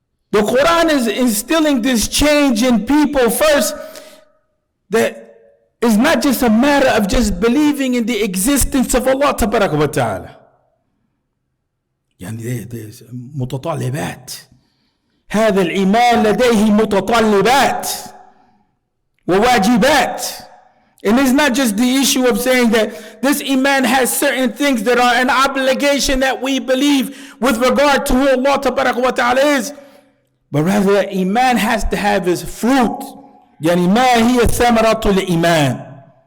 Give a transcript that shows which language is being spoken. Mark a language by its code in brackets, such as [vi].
[en] The Quran is instilling this change in people first, that is not just a matter of just believing in the existence of Allah Tabaraka wa Ta'ala. There's متطلبات. [ar] هذا الإيمان لديه متطلبات وواجبات. [en] And it's not just the issue of saying that this Iman has certain things that are an obligation that we believe with regard to who Allah Tabaraka wa Ta'ala is, but rather Iman has to have its fruit. [ar] يعني ما هي ثمرة الإيمان.